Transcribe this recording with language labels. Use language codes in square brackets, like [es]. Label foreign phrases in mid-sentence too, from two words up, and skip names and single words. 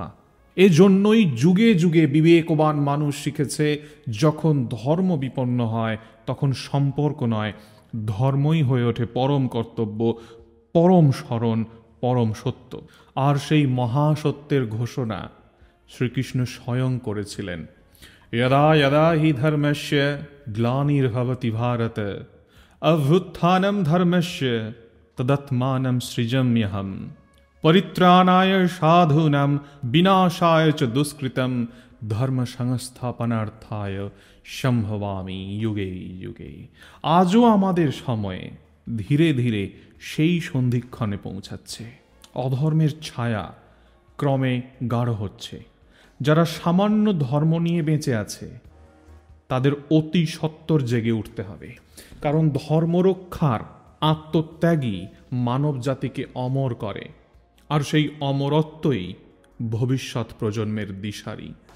[bn] এজন্যই যুগে যুগে বিবেকবান মানুষ শিখেছে, যখন ধর্ম বিপন্ন হয় তখন সম্পর্ক নয়, ধর্মই হয়ে ওঠে পরম কর্তব্য, পরম স্মরণ, পরম সত্য। আর সেই মহাসত্যের ঘোষণা শ্রীকৃষ্ণ স্বয়ং করেছিলেন। [sa] यदा यदा हि धर्मस्य ग्लानिर्भवति भारत अभ्युत्थानं धर्मस्य तदात्मानं सृजाम्यहम् परित्राणाय साधूनां विनाशाय च दुष्कृतं धर्म संस्थापनार्थाय সম্ভবামি যুগে যুগে। [bn] আজও আমাদের সময়ে ধীরে ধীরে সেই সন্ধিক্ষণে পৌঁছাচ্ছে। অধর্মের ছায়া ক্রমে গাঢ় হচ্ছে। যারা সামান্য ধর্ম নিয়ে বেঁচে আছে তাদের অতি সত্বর জেগে উঠতে হবে, কারণ ধর্মরক্ষার আত্মত্যাগই মানব জাতিকে অমর করে, আর সেই অমরত্বই ভবিষ্যৎ প্রজন্মের দিশারি।